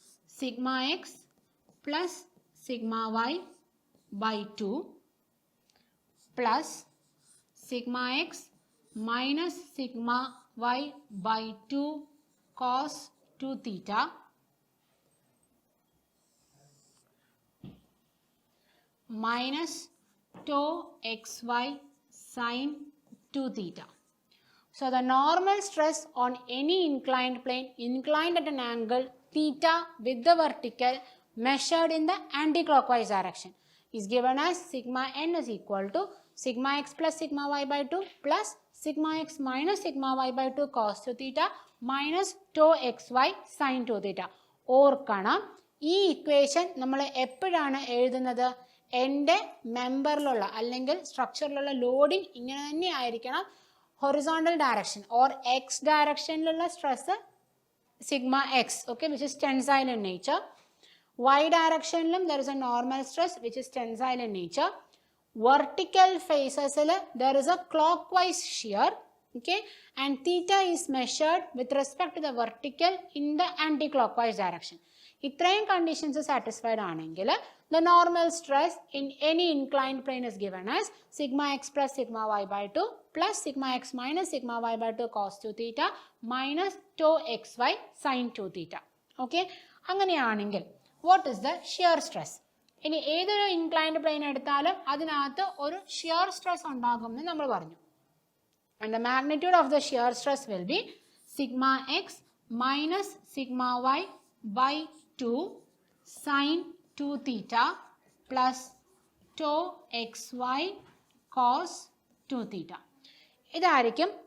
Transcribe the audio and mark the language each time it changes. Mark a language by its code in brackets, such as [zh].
[en] Sigma x plus sigma y by 2 plus sigma x minus sigma y by 2 cos 2 theta minus tau xy sin 2 theta. So the normal stress on any inclined plane inclined at an angle theta with the vertical measured in the anti-clockwise direction is given as sigma n is equal to sigma x plus sigma y by 2 plus sigma x minus sigma y by 2 cos 2 theta minus tau xy sin 2 theta. [ml] ഓർക്കണം, ഈ equation നമ്മൾ എപ്പോഴാണ് എഴുതുന്നത്? എൻ്റെ മെമ്പറിലുള്ള അല്ലെങ്കിൽ സ്ട്രക്ചറിലുള്ള loading ഇങ്ങനെ തന്നെ ആയിരിക്കണം. [en] Horizontal direction or x ഡയറക്ഷനിലുള്ള stress sigma x, okay, which is tensile in nature. Y ഡയറക്ഷനിലും there is a normal stress which is tensile in nature. Vertical ഫേസസിൽ there is a clockwise shear, okay, and theta is measured with respect to the vertical in the anti-clockwise direction. [ml] ഇത്രയും conditions satisfied ആണെങ്കിൽ [en] the normal stress in any inclined plane is given as sigma x plus sigma y by 2 plus sigma x minus sigma y by 2 cos 2 theta minus tau xy sin 2 theta. Okay, [ml] അങ്ങനെയാണെങ്കിൽ [en] what is the shear stress? [ml] ഇനി ഏതൊരു inclined plane എടുത്താലും അതിനകത്ത് ഒരു shear stress ഉണ്ടാകുമെന്ന് നമ്മൾ പറഞ്ഞു. [en] And the magnitude of the shear stress will be sigma x minus sigma y by 2 sin 2 theta plus tau xy cos 2 theta. [ml] ഇതായിരിക്കും